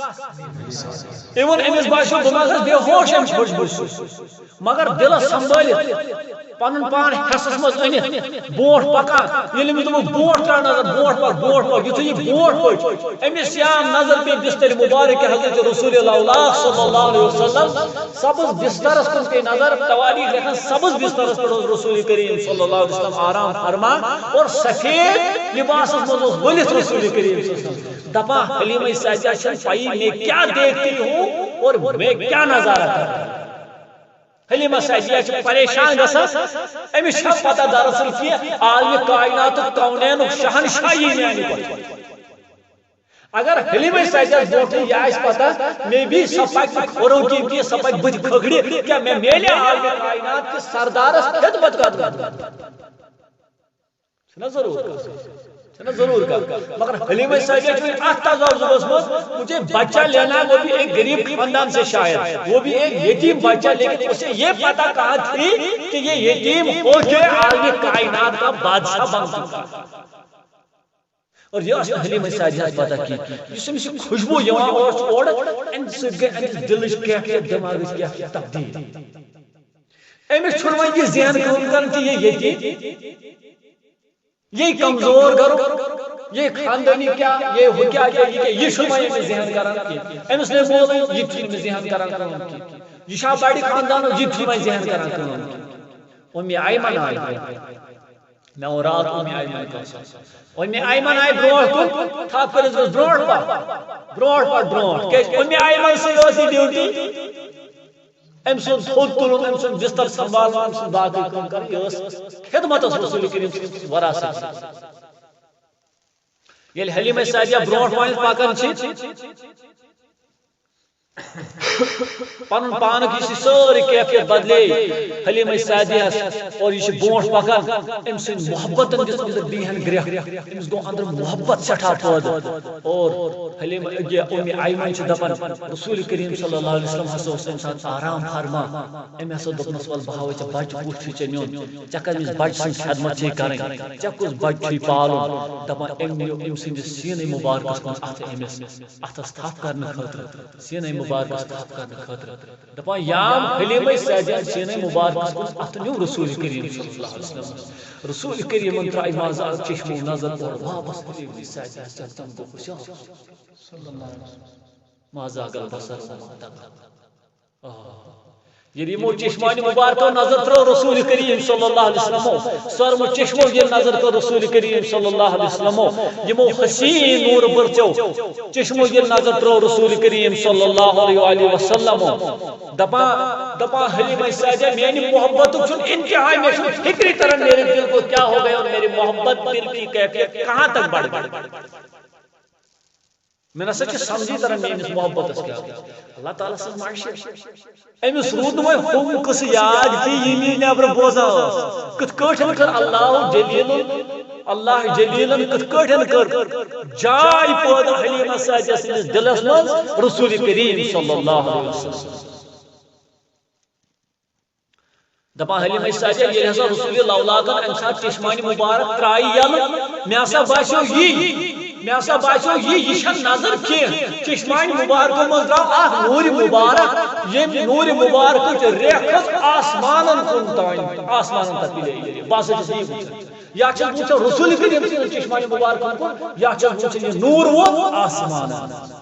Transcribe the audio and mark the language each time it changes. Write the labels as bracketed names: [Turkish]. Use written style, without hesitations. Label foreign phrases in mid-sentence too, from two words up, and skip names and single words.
[Kashmiri] ایون أمِس باسیو بہٕ ما گژھٕ بے ہوش أمِس خوشبوٗ سۭتۍ مگر دلس سنبھٲلِتھ پنُن پان حسس منٛز أنِتھ برونٛٹھ پکان ییٚلہِ أمِس دوٚپُکھ برونٛٹھ تراو نظر برونٛٹھ پک یُتھُے یہِ برونٛٹھ پٔچ أمِس یام نظر پیٚیہِ بستر مُبارک حضرت رسول اللہ [Arabic] صلی اللہ علیہ وسلم [Kashmiri] سبز بسترس کُن پیٚیہِ نظر تواریخ لیکھان سبز بسترس پٮ۪ٹھ اوس رسول کریم [Arabic] صلی اللہ علیہ وسلم [Kashmiri] آرام فرمان اور سفید لباسس منٛز اوس ؤلِتھ رسول کریم [Arabic] صلی اللہ علیہ وسلم [Kashmiri] دپان حلیمہ سعدیہ چھنہٕ پایی [Urdu] میں کیا دیکھتی ہوں اور میں کیا نظارہ کرتا ہوں [Kashmiri] حلیمہ سعدیہ چھ پریشان گژھان أمِس چھا پتہ دراصل کینٛہہ عالمِ کائنات کونینُک شہنشاہی میانہِ پتہٕ اگر حلیمہ سعدیہ برونٹھٕے یہِ آسہِ پتہ مے بھی سۄ پکہِ کھوٚرو کی سۄ پکہِ بٕتھِ کھکھرِ کیٛاہ مےٚ میلہِ عالمِ کائنات کِس سردارس خدمت کرُن چھُنہ ضرور کر مگر حلیمہ سعدیہ چھُ اتھ تذبذبس منٛز [Urdu] مجھے بچہ لینا وہ بھی ایک غریب خاندان سے شاید وہ بھی ایک یتیم بچہ لیکن اسے یہ پتہ کہاں تھی کہ یہ یتیم ہو کے عالم کائنات کا بادشاہ بن چکا [Kashmiri] اور یہ حلیمہ سعدیہ پتہ کی یُس أمِس خوشبوٗ یِوان اوس اورٕ امہِ سۭتۍ گٔے أمِس دِلٕچ کیفیت دٮ۪ماغٕچ کیفیت تبدیل أمِس چھُنہٕ وۄنۍ یہِ ذہن کٲم کران کہ [Urdu] یہ یتیم یہ کمزور کرو یہ خاندانی کیا یہ ہو کیا [Kashmiri] یہ چھُنہٕ وۄنۍ ذہن کران کینٛہہ أمِس نے بولے یہ چھُنہٕ ذہن کران کٲم کینٛہہ یہ چھا بڑِ خاندانُک یہ چھُنہٕ وۄنۍ ذہن کران کٲم کینٛہہ اُمہِ ایمن آیہِ مےٚ ووٚن راتھ اُمہِ ایمن اُمہِ ایمن آیہِ برونٛٹھ کُن تھپھ کٔرِتھ گٔژھ برونٛٹھ کیازِ اُمہِ ایمن سۭتۍ ٲس یہِ ڈیوٹی أمۍ سُنٛد تھوٚد تُلُن أمۍ سُنٛد بستر سنبھالُن أمۍ سُنٛد باقٕے کٲم کرٕنۍ یہِ ٲس خدمتس رسول کریم سٕنٛدِس وراثتس ییٚلہِ حلیمہ سعدیہ برونٛٹھ وٲتِتھ پکان چھِ پنُن پانُک یہِ سٲرٕے کیفیت بدلے حلیمہ سعدیہ اور یہِ چھِ برونٛٹھ پکان أمۍ سٕنٛدۍ محبتن دِژ أنٛدرٕ بیٖہن گرٛکھ أمِس گوٚو أنٛدرٕ محبت سٮ۪ٹھاہ پٲدٕ اور حلیمہ اُمہِ ایمن چھِ دپان رسول کریم [Arabic] صلی اللہ علیہ وسلم [Kashmiri] ہسا اوس تمہِ ساتہٕ آرام فرمان أمۍ ہسا دوٚپنس ول بہٕ ہاوے ژےٚ بچہِ کُس چھُے ژےٚ نیُن ژےٚ کٔمِس بچہِ سٕنٛز خدمت چھے کرٕنۍ ژےٚ کُس بچہِ چھُے پالُن دپان أمۍ نِیو أمۍ سٕنٛدِس سیٖنٕے مُبارکس کُن اتھٕ أمِس اتھس تھپھ کرنہٕ خٲطرٕ سیٖنٕے مُبارکس تھپھ کرنہٕ خٲطرٕ دپان یام حلیمہ سعدیہ سیٖنٕے مُبارکس کُن اتھٕ نیوٗ رسول کریم [Arabic] صلی اللہ علیہ وسلم [Kashmiri] رسول کریمن ترٛایہِ منٛزٕ اکھ چشمو نظر اور واپس حلیمہ سعدیہ تم گوٚو خوش [Arabic] ما زاغ البصر وما طغى [Kashmiri] ییٚلہِ یِمو چشمانہِ مُبارکو نظر ترٲو رسول کریم [Arabic] صلی اللہ علیہ وسلمو [Kashmiri] سۄرمہٕ چشمو ییٚلہِ نظر کٔر رسول کریم [Arabic] صلی اللہ علیہ وسلمو [Kashmiri] یِمو حسین نور بٔرژو چشمو ییٚلہِ نظر ترٲو رسول کریم [Arabic] صلی اللہ علیہ وسلمو [Kashmiri] دپان حلیمہ سعدیہ میانہِ محبتُک چھُنہٕ انتہا مےٚ چھُنہٕ فکری تران [Urdu] میرے دل کو کیا ہو گیا اور میری محبت دل کی کیفیت کہاں تک بڑھ گئی [Kashmiri] میں نسا چھِ سمجھی تران میٲنِس محبتس کیا اللہ تعالیٰ سٕنٛز معاشیت أمِس روٗد نہٕ وۄنۍ ہُم قٕصہٕ یاد کینٛہہ یِم یہِ نٮ۪برٕ بوزان ٲس کِتھ کٲٹھۍ کٔر اللہ جلیلن کِتھ کٲٹھۍ کٔر جاے پٲدٕ حلیمہ سعدیہ سٕنٛدِس دِلس منٛز رسول کریم [Arabic] صلی اللہ علیہ وسلم [Kashmiri] دپان حلیمہ سعدیہ ییٚلہِ ہسا رسول لولاکن امہِ ساتہٕ چشمانہِ مُبارک ترٛایہِ یلہٕ مےٚ ہسا باسیو یہِ چھنہٕ نظر کینٛہہ چشمانہِ مُبارکو منٛز درٛاو اکھ نوٗرِ مُبارک ییٚمہِ نوٗرِ مُبارکٕچ ریکھ کھٔژ آسمانن کُن تانۍ آسمانن تک پِلے بہٕ ہسا چھُس یی وٕچھان یا چھس وٕچھان رسول کریم سٕنٛدِس چشمانہِ مُبارکن کُن یا چھس وٕچھان یہِ نوٗر ووت آسمانن